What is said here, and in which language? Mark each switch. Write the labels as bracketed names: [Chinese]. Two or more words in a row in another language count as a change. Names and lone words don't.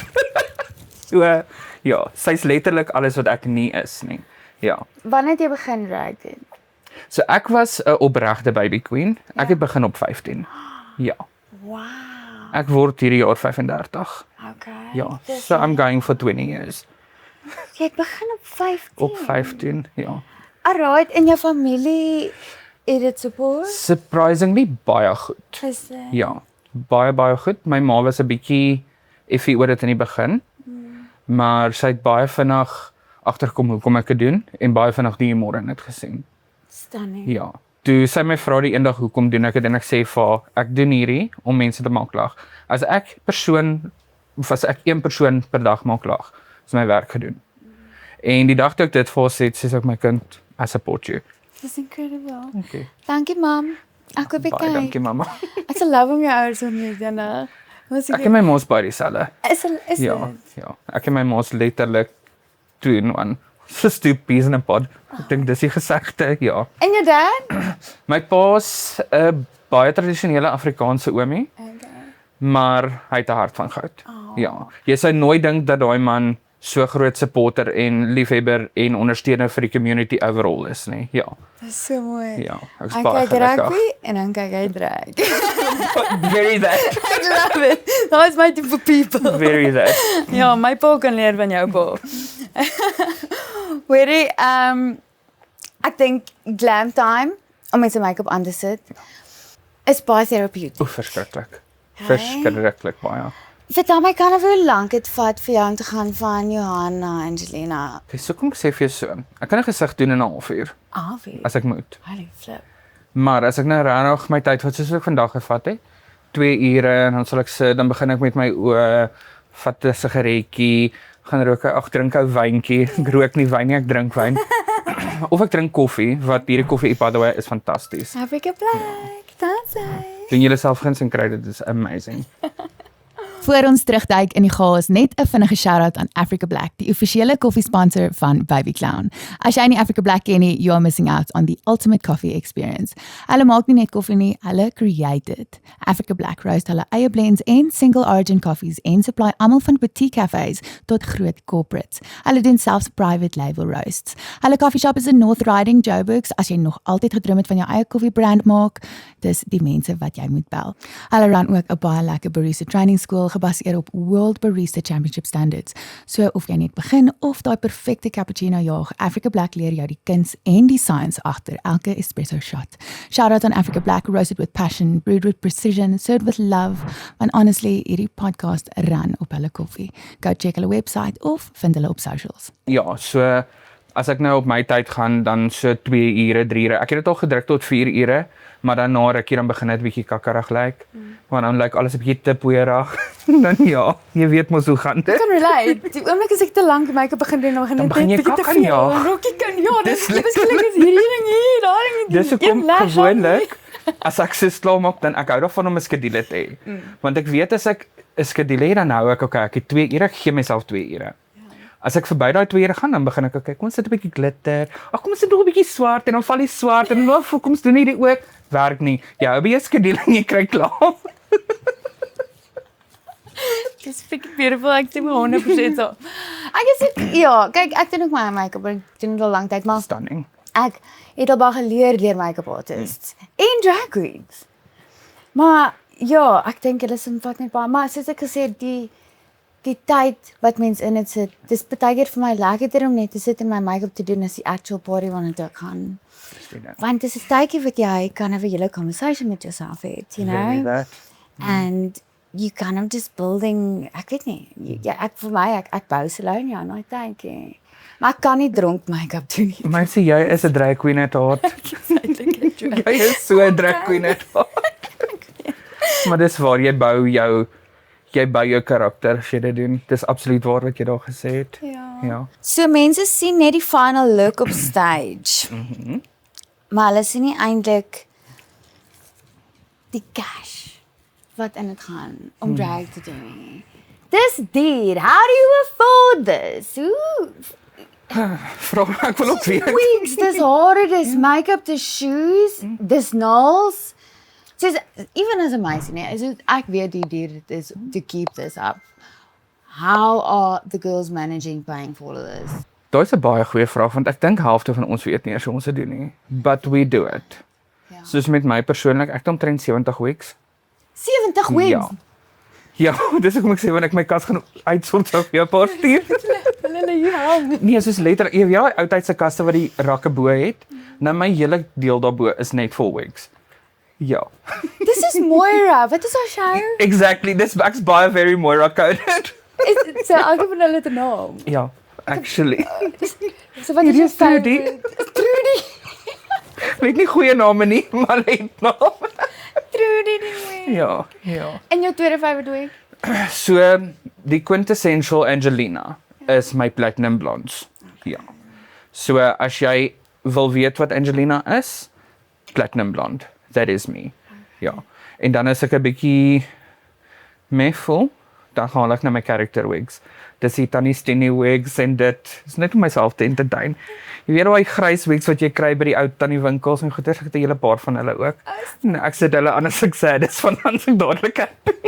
[Afrikaans] So ja, sy's letterlik alles wat ek nie is nie. Ja. Wanneer het jy begin drag doen? So ek was 'n opregte [English] baby queen. [Afrikaans] Ek het begin op 15. Ja. Wow. Ek word hierdie jaar 35. Okay. Ja. [English] So I'm going for 20 years. [Afrikaans] Jy het begin op 15. Op 15, ja. Alright, in jou familie het dit support? Surprisingly baie goed. Is Ja, baie goed. My ma was 'n bietjie iffy oor dit in die begin. Maar sy het baie vinnig agterkom hoekom ek dit doen en baie vinnig die humor in dit gesien. stunning. Ja. Toe sy my vra die eendag hoekom doen ek dit en ek sê vir haar, ek doen hierdie om mense te maak lag. As ek een persoon per dag maak lag, is my werk gedoen. En die dag toe ek dit vir haar sê, sê ek my kind, [English] I support you. [Afrikaans] Dis incredible. Okay. Dankie mam. Ek hoop ek Baie dankie mamma. Ek sal love om jou ouers te ontmoet dan. Ek en my ma's baie dieselfde. Is Ja, ja. Ek en my ma's letterlik 2 in 1. [English] So two peas in a pod. [Afrikaans] Ek dink dis die gesegde, ja. En jou dad? My pa's 'n baie tradisionele Afrikaanse oomie, Okay. maar hy het 'n hart van goud. Ja. Jy sou nooit dink dat daai man so groot supporter en liefhebber en ondersteuner vir die community overall is nie. Ja. Dis so mooi. Ja, ek is Hy baie kyk gelukkig. rugby en dan kyk hy drag. [English] Very that. [Afrikaans] Ek love it. Daai is my [English] type of people. Very that. [Afrikaans] Ja, my pa kan leer van jou pa. Hoorie, ek dink [English] glam time [Afrikaans] om met sy make-up aan te sit is baie therapeutic. Verskriklik. Verskriklik baie. Vertel my kan of hoe lank dit vat vir jou om te gaan van Johan na Angelina? Okay, so kom ek sê vir jou so. Ek kan 'n gesig doen in 'n halfuur Avie. as ek moet. Holy flip. Maar as ek nou regtig my tyd vat soos ek vandag gevat het, 2 ure en dan sal ek sit, dan begin ek met my oë, vat 'n sigaretjie, gaan rook, ag drink 'n wyntjie. Ek rook nie wyn nie, ek drink wyn. Of ek drink koffie, wat hierdie koffie [English] by the way [Afrikaans] is fantasties. [English] Africa Black, that's it. [Afrikaans] Doen julle self guns en kry dit is amazing. Voor ons terugduik in die chaos, net 'n vinnige shout-out aan Africa Black, die offisiële koffiesponsor van Baby Clown. As jy nie Africa Black ken nie, [English] you are missing out on the ultimate coffee experience. [Afrikaans] Hulle maak nie net koffie nie, hulle create it. Africa Black roast hulle eie blends en [English] single origin coffees [Afrikaans] en supply almal van [English] boutique cafes [Afrikaans] tot groot corporates. Hulle doen selfs [English] private label roasts. [Afrikaans] Hulle [English] coffee shop [Afrikaans] is in North Riding, Joburg. As jy nog altyd gedroom het van jou eie koffiebrand maak, dis die mense wat jy moet bel. Hulle run ook 'n baie lekker [English] barista training [Afrikaans] skool gebaseer op [English] World Barista Championship standards. [Afrikaans] So of jy net begin of daai perfekte cappuccino jaag, Africa Black leer jou die kuns en die science agter elke [English] espresso shot. Shout out on Africa Black, roasted with passion, brewed with precision, served with love. And honestly, [Afrikaans] hierdie podcast run op hulle koffie. [English] Go check [Afrikaans] hulle website of vind hulle op socials. Ja, so as ek nou op my tyd gaan, dan so 2 ure, 3 ure. Ek het dit al gedruk tot 4 ure, maar dan na rukkie dan begin dit bietjie kakkerig lyk. Want dan lyk alles 'n bietjie te poeierig. Dan ja, jy weet mos hoe gaan dit. Kan relate. Die oomblik as ek te lank make-up begin doen, dan begin jy bietjie te kak aan veel. jaag. Rokkie kan ja, Dis dis beskiklik is hierdie ding hier, daai ding. Dis hoekom gewoonlik as ek so klaar maak, dan ek hou daarvan om 'n skedule te hê. Want ek weet as ek 'n skedule het, dan hou ek okay, ek het 2 ure, ek gee myself 2 ure. As ek verby daai 2 ure gaan, dan begin ek okay, kom ons sit 'n bietjie glitter. Ag kom ons sit nog 'n bietjie swart en dan val die swart en dan kom ons doen hierdie ook. Werk nie. Jy hou by jou skedule en jy kry klaar. Dis [English] freaking beautiful, [Afrikaans] ek sê 100% so. Ek is ja, kyk, ek doen ook my make-up, ek doen dit al lank tyd, maar Stunning. ek het al baie geleer deur [English] make-up artists [Afrikaans] en [English] drag queens. [Afrikaans] Maar ja, ek dink hulle vat net baie, maar soos ek gesê het, die tyd wat mens in dit sit, dis baie keer vir my lekkerder om net te sit en my make-up te doen as die [English] actual party [Afrikaans] waarna toe ek gaan. Want dis 'n tydjie wat jy kan 'n hele conversation met jouself hê, [English] you know? That. And you kind of just building, [Afrikaans] ek weet nie, ja, ek vir my, ek bou salon ja, nou dink ek. Maar ek kan nie dronk make-up doen nie. Maar sê jy is 'n [English] drag queen at heart. [Afrikaans] Jy is so 'n [English] drag queen at heart. [Afrikaans] Maar dis waar jy bou jou karakter as jy dit doen. Dis absoluut waar wat jy daar gesê het. Ja. So mense sien net die [English] final look [Afrikaans] op stage. Maar hulle sien nie eintlik die cash wat in dit gaan om drag te doen nie. [English] Dis dude, how do you afford this? Ooh. [Afrikaans] Vra ek wil ook weet. Wigs, dis hare, dis make-up, dis shoes, dis nails. [English] So even as a [Afrikaans] meisie, nee, ek weet die duur dit is [English] to keep this up. How are the girls managing paying for all of this? [Afrikaans] Daai's 'n baie goeie vraag want ek dink helfte van ons weet nie eers hoe ons dit doen nie. [English] But we do it. [Afrikaans] Ja. Soos met my persoonlik, ek het omtrent 70 weeks. 70 wigs. Ja. Ja, dis hoekom ek sê wanneer ek my kas gaan uitsort sou vir jou 'n paar stuur. Hulle hier hang. Nee, soos letterlik, jy weet ja, ou tyd se kaste wat die rakke bo het. Nou my hele deel daarbo is net vol wigs. Ja. Dis is Moira. Wat is haar show? Exactly. [English] This back's baie very Moira coded. [Afrikaans] Is so ek het hulle te naam. Ja, actually. So wat is jou Trudy. Trudy. Weet nie goeie name nie, maar het name. Trudy die wig. Ja, ja. En jou tweede [English] favorite wig? [Afrikaans] So die quintessential Angelina is my [English] platinum blondes. [Afrikaans] Ja. So as jy wil weet wat Angelina is, [English] platinum blonde. That is me. [Afrikaans] Ja. En dan is ek 'n bietjie meffel, dan gaan ek na my character wigs. Dis die Tannie Steny wigs en dit is net om myself te entertain. Jy weet daai grys wigs wat jy kry by die ou tannie winkels en goeders, ek het 'n hele paar van hulle ook. En ek sit hulle aan as ek sê dis van dan se dadelik happy.